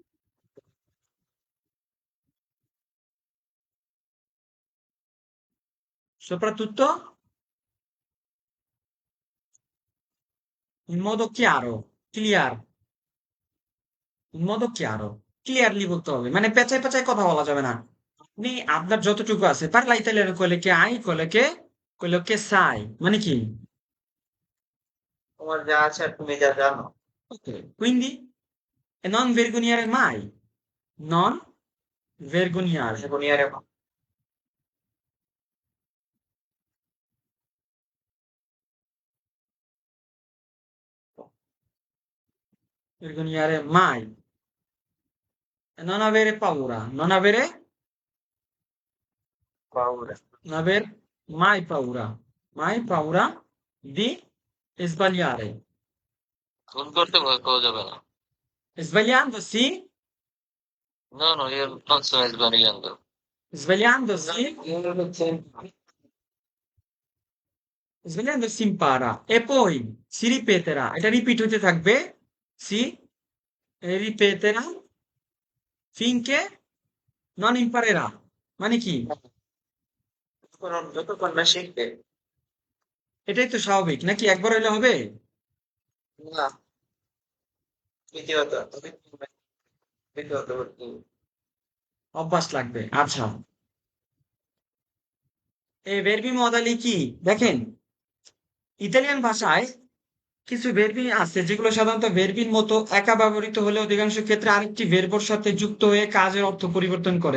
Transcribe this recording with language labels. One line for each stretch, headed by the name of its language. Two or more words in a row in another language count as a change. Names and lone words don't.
Italian: Soprattutto in modo chiaro, clear, in modo chiaro,
Bangla: clearly বলতে হবে। মানে পেঁচায় পেঁচায় কথা বলা যাবে না। আপনি আপনার যতটুকু আছে,
Italian: parla italiano quello che sai,
Bangla: মানে কি? তোমার যা আছে আর তুমি যা জানো।
Italian: Ok, quindi e non vergognare mai, non vergognare, সেগুনিয়ারে vergognare mai, e non avere paura, paura, non aver mai paura di sbagliare.
Bangla: ভুল করতে ভয় পাওয়া যাবে না।
Italian: Sbagliandosi, No, no, io non sto sbagliando. sbagliandosi, sbagliandosi impara e poi si ripeterà,
Bangla: এটা রিপিট হতে থাকবে,
Italian: si ripeterà finché non imparerà,
Bangla: মানে কি? যতক্ষণ না শিখবে। এটাই তো স্বাভাবিক নাকি? একবার হইলে হবে? না, দ্বিতীয়ত দ্বিতীয়ত অভ্যাস লাগবে। আচ্ছা, এই
Italian: verbi modali
Bangla: কি দেখেন, ইতালিয়ান ভাষায় কিছু ভেরবি আছে যেগুলো সাধারণত ভেরবির মতো একা ব্যবহৃত হলে অধিকাংশ ক্ষেত্রে আরেকটি ভেরবর সাথে যুক্ত হয়ে কাজের অর্থ পরিবর্তন করে।